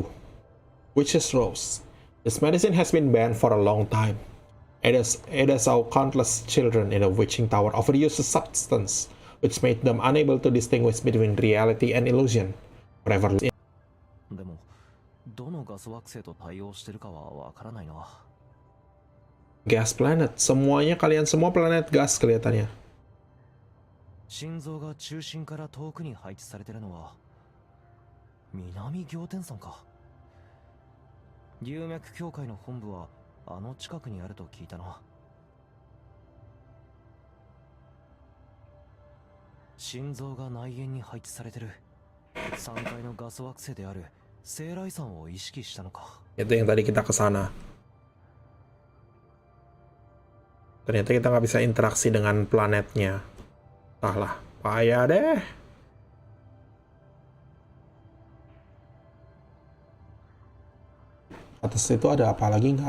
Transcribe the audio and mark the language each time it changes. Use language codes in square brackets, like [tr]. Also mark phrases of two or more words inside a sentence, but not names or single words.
[en] Witch's Rose. This medicine has been banned for a long time. It has how countless children in the witching tower overuse the substance, which made them unable to distinguish between reality and illusion. Forever. [ja] でもどのガス惑星と対応してるかはわからないな。 [en] Gas planet. [id] Kalian semua planet gas kelihatannya. [ja] 心臓が中心から遠くに配置されてるのは南仰天山か。龍脈協会の本部はあの近くにあると聞いたな。心臓が内縁に配置されてる3階のガス惑星である聖来山を意識したのか。 [id] Itu yang tadi kita kesana. Ternyata kita nggak bisa interaksi dengan planetnya. Entahlah, payah deh. Atas itu ada apa lagi nggak?